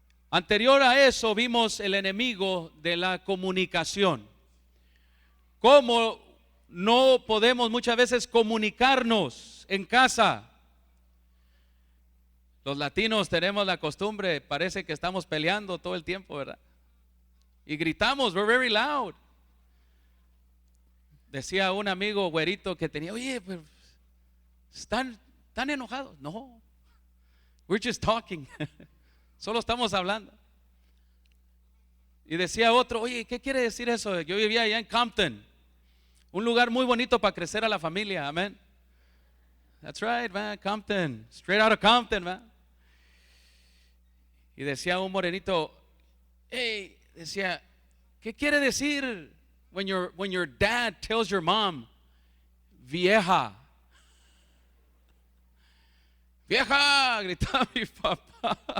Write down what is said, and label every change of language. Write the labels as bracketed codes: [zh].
[es] Anterior a eso vimos el enemigo de la comunicación. Cómo no podemos muchas veces comunicarnos en casa. Los latinos tenemos la costumbre, parece que estamos peleando todo el tiempo, ¿verdad? Y gritamos, [en] we're very loud. [es] Decía un amigo güerito que tenía, oye, pues, ¿están enojados? [en] No, we're just talking. [es] Solo estamos hablando. Y decía otro, oye, ¿qué quiere decir eso? Yo vivía allá en Compton, un lugar muy bonito para crecer a la familia, amén. [en] That's right, man, Compton, straight out of Compton, man. [es] Y decía un morenito, hey, decía, ¿qué quiere decir [en] when your dad tells your mom, [es] vieja? Vieja, gritaba mi papá.